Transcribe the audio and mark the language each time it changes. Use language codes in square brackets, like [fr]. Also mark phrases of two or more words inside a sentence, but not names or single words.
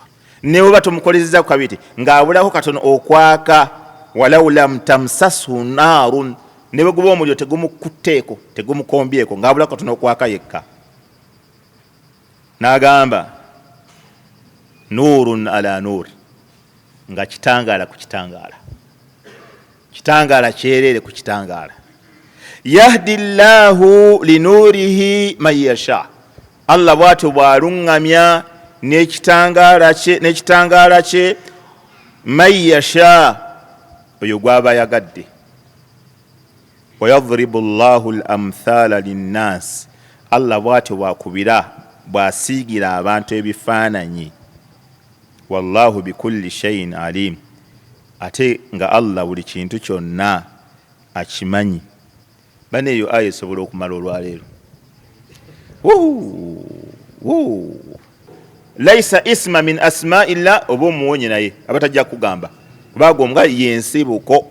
[lg] Ne bw'oba tomukolezezza ku kabiti ng'abulako katono okwaka, [ar] ولو لم تمسسه نار, [lg] ne bwe guba omuliro tegumukutteeko tegumukombyeko, ng'abulako katono okwaka yekka. N'agamba [ar] نور على نور, [lg] nga kitangaala ku kitangaala, kitangaala kyereere ku kitangaala. [ar] يهدي الله لنوره من يشاء, [lg] Allah bw'atyo bw'aluŋŋamya n'ekitangaala kye [ar] من يشاء, [lg] oyo gw'aba yagadde. [ar] ويضرب الله الأمثال للناس, [lg] Allah bw'atyo bw'akubira bw'asiigira abantu ebifaananyi. [ar] والله بكل شيء عليم, [lg] ate nga Allah buli kintu kyonna akimanyi. Bane eyo aya esobola okumala olwaleero. [ar] ليس اسما من أسماء الله, [lg] oba omuwonye naye abatajja kugamba kubanga omugala yensibuko.